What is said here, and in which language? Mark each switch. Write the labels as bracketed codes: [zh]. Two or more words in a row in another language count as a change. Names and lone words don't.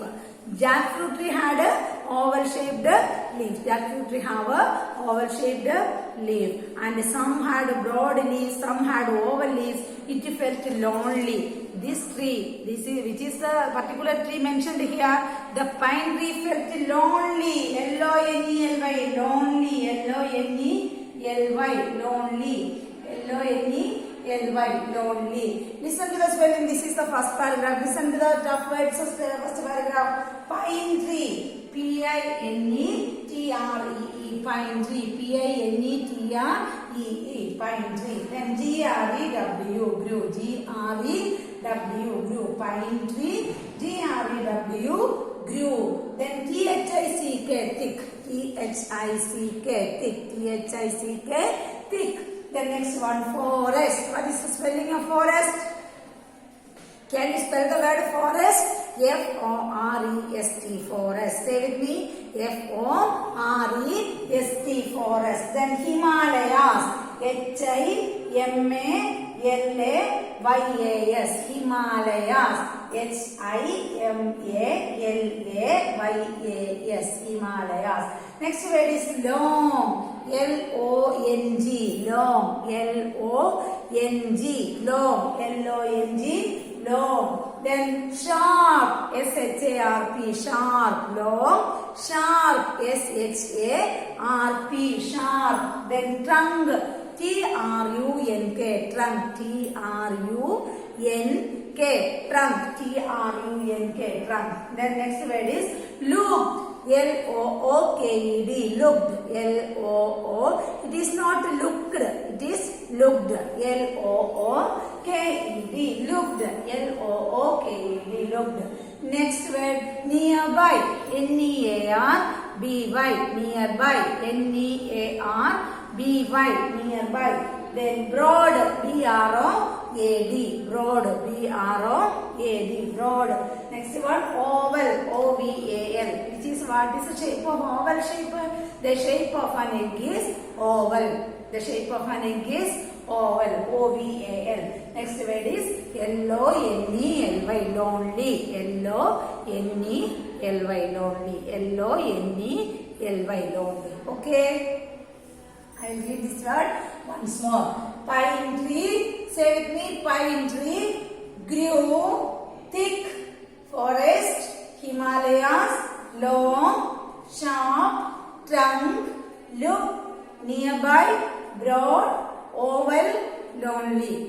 [en] Jackfruit tree had a oval shaped leaf. Jackfruit tree have a oval shaped leaf. And some had broad leaves, some had oval leaves. It felt lonely. This tree, which is the particular tree mentioned here, the pine tree felt lonely. L-O-N-E-L-Y, lonely. L-O-N-E-L-Y, lonely. L-O-N-E-L-Y, lonely. Listen to the spelling. This is the first paragraph. Listen to the tough words of the first paragraph. Pine tree, P-I-N-E-T-R-E-E, pine tree, P-I-N-E-T-R-E-E, pine tree. Then G-R-E-W, grew, G-R-E-W, grew, pine tree, G-R-E-W, grew. Then T-H-I-C-K, thick, T-H-I-C-K, thick, T-H-I-C-K, thick. The next one, forest. What is the spelling of forest? Can you spell the word forest? F-O-R-E-S-T, forest. Say with me. F-O-R-E-S-T, forest. Then Himalayas. H-I-M-A-L-A-Y-A-S. Himalayas. H-I-M-A-L-A-Y-A-S. Himalayas. Next word is long. L-O-N-G, long. L-O-N-G, long. L-O-N-G, long. Then sharp, S-H-A-R-P, sharp, long. Sharp, S-H-A-R-P, sharp. Then trunk, T-R-U-N-K, trunk, T-R-U-N-K, K, trunk, T-R-U-N-K, trunk. Then next word is looked, L-O-O-K-E-D, looked, L-O-O. It is not looked, it is looked, L-O-O-K-E-D, looked, L-O-O-K-E-D, looked. Next word nearby, N-E-A-R-B-Y, nearby, N-E-A-R-B-Y, nearby. Then broad, B-R-O-A-D, broad, B-R-O-A-D, broad. Next one oval, O-V-A-L, which is what is the shape of oval shape? The shape of an egg is oval. The shape of an egg is oval, O-V-A-L. Next word is L-O-N-E-L-Y, lonely, L-O-N-E-L-Y, lonely, L-O-N-E-L-Y, lonely. Okay, I will read this word once more. Pine tree, say with me, pine tree grew thick forest, Himalayas, long, sharp, trunk, look, nearby, broad, oval, lonely.